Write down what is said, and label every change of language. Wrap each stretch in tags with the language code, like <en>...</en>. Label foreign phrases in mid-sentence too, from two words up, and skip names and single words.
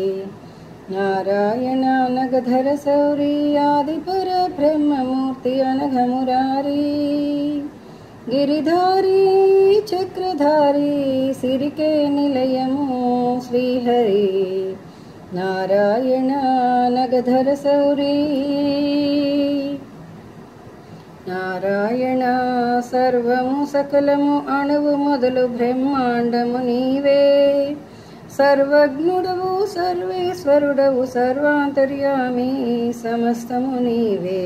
<sa>नारायणानगधर सौर्यादिपर ब्रह्ममूर्ति अनघमुरारी गिरिधारी चक्रधारी</sa> <te>సిరికే నిలయము</te> <sa>श्रीहरि। नारायणानगधर सौरी।</sa> <te>నారాయణ సర్వము సకలము అణువు మొదలు బ్రహ్మాండము నీవే. సర్వజ్ఞుడవు సర్వేశ్వరుడవు సర్వాంతర్యామి సమస్తము నీవే.</te>